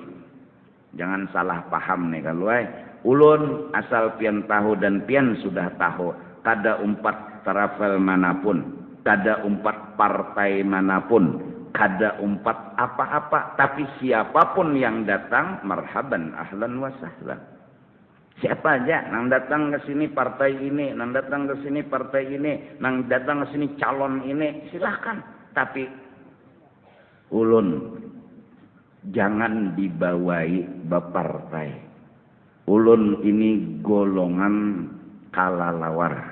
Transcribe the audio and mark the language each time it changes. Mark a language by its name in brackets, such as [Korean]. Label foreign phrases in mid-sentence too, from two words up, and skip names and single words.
[Banjar] Jangan salah paham nih kalau ulun asal pian tahu dan pian sudah tahu. Kada umpat travel manapun, kada umpat partai manapun, kada umpat apa-apa, tapi siapapun yang datang [Arabic] marhaban ahlan wa sahlan. [Banjar] Siapa aja nang datang ke sini partai ini, nang datang ke sini partai ini, nang datang ke sini calon ini, silahkan. Tapi ulun jangan dibawai bepartai. Ulun ini golongan kalalawar.